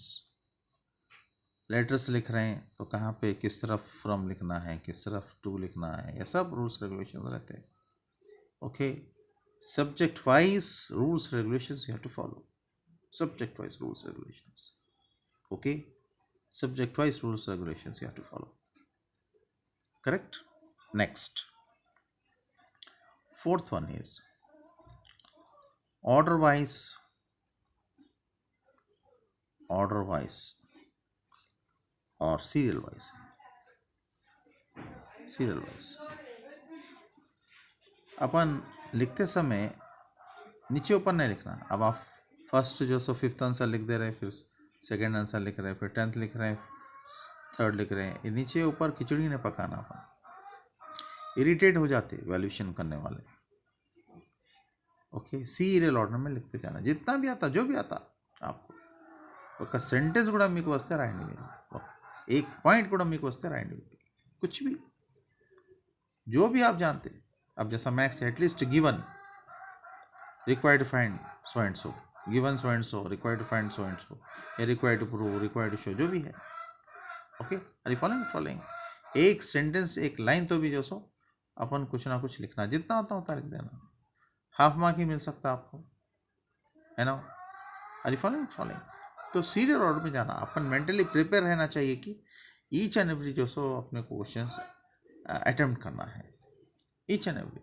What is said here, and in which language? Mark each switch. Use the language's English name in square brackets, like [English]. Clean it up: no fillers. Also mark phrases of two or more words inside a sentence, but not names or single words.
[Hindi] लेटर्स लिख रहे हैं तो कहाँ पे किस तरफ फ्रॉम लिखना है, किस तरफ टू लिखना है, ये सब [English] rules regulations [Hindi] रहते हैं. [English] Okay, subject wise rules regulations you have to follow. Subject wise rules regulations. Okay, subject wise rules regulations you have to follow. Correct. Next, fourth one is order wise और serial wise. [Hindi] अपन लिखते समय नीचे ऊपर नहीं लिखना. अब आप फर्स्ट जो सो [English] fifth answer [Hindi] लिख दे रहे हैं, फिर [English] second answer [Hindi] लिख रहे हैं, फिर 10th लिख रहे हैं, थर्ड लिख रहे हैं, नीचे ऊपर खिचड़ी नहीं पकाना. अपन इरिटेट हो जाते वैल्यूएशन करने वाले. [English] Okay, serial order [Hindi] में लिखते जाना, जितना भी आता, जो भी आता आपको. [Telugu] ఒక సెంటెన్స్ కూడా మీకు వస్తే రాయండి. మీరు एक पॉइंट కూడా మీకు వస్తే రాయండి, [Hindi] कुछ भी, जो भी आप जानते. अब जैसा [English] maths atleast given required to find so and so, given so and so, required to find so and so, required to prove, required to show, [Hindi] जो भी है. [English] Okay, are you following. [Hindi] एक सेंटेंस, एक लाइन तो भी जो सो अपन कुछ ना कुछ लिखना, जितना होता होता लिख देना. हाफ मार्क ही मिल सकता आपको, है ना. [English] Are you following. [Hindi] तो [English] serial order [Hindi] में जाना, अपन [English] mentally prepare [Hindi] रहना चाहिए कि [English] each and every [Hindi] जो सो अपने [English] questions attempt [Hindi] करना है, [English] each and every.